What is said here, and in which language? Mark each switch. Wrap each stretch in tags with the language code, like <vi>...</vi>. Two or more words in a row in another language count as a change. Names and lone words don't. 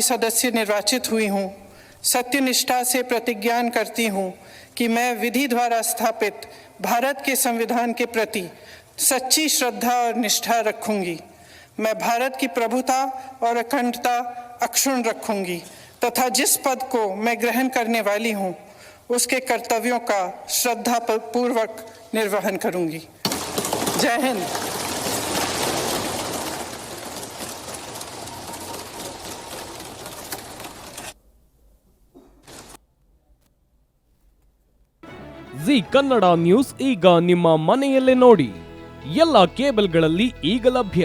<hi>सदस्य निर्वाचित हुई हूँ, सत्यनिष्ठा से प्रतिज्ञा करती हूँ कि मैं विधि द्वारा स्थापित भारत के संविधान के प्रति सच्ची श्रद्धा और निष्ठा रखूंगी। मैं भारत की प्रभुता और अखंडता अक्षुण्ण रखूंगी तथा जिस पद को मैं ग्रहण करने वाली हूँ उसके कर्तव्यों का श्रद्धापूर्वक निर्वहन करूंगी। जय हिंद।</hi> <kn>ಜಿ ಕನ್ನಡ ನ್ಯೂಸ್ ಈಗ ನಿಮ್ಮ ಮನೆಯಲ್ಲೇ ನೋಡಿ. ಎಲ್ಲ ಕೇಬಲ್ಗಳಲ್ಲಿ ಈಗ ಲಭ್ಯ.</kn>